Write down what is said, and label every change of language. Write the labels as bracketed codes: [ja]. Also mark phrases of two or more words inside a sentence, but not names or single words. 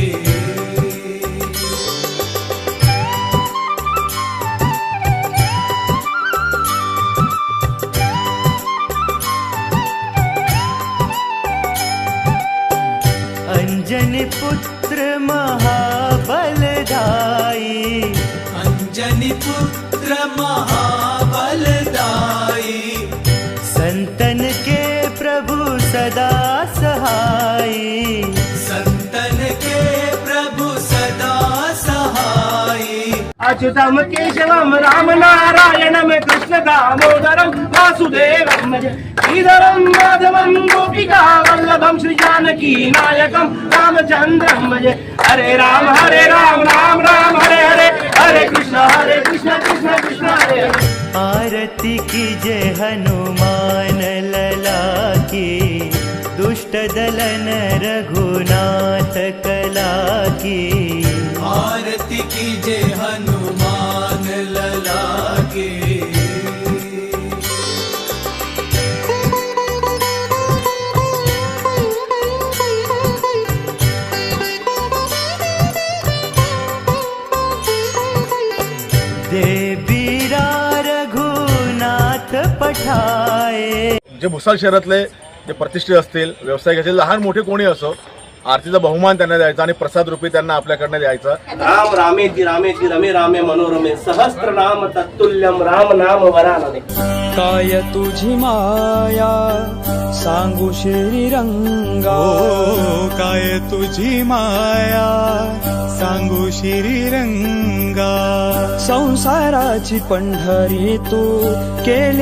[hi] अंजनी पुत्र महाबलदाई अंजनी पुत्र महाबलदाई संतन के प्रभु सदा सहाई संतन के प्रभु सदा सहाई. [sa] अच्युतम केशवम राम नारायणम कृष्ण दामोदरम वासुदेवम श्रीधरम माधवम गोपिका वल्लभम श्री जानकी नायकम रामचंद्रम भजे. हरे राम राम राम हरे हरे हरे कृष्ण कृष्ण कृष्ण हरे हरे. [hi] आरती कीजे हनुमान लला की दुष्ट दलन रघुनाथ कला की आरती कीजे हनुमान लला की. देवीरा रघुनाथ पठाए. [mr] जे भुसार शहरातले जे प्रतिष्ठित असतील, व्यावसायिक असतील, लहान मोठे कोणी असो, आरतीचा बहुमान त्यांना द्यायचा आणि प्रसाद रूपी त्यांना आपल्याकडनं द्यायचा. [sa] राम रामेति रामेति रमे रामे मनोरमे सहस्त्र नाम तत्तुल्यम राम नाम वरानने. [mr] काय तुझी माया सांगू श्रीरंगा काय तुझी माया सांगू श्रीरंगा संसाराची पंढरी तू केली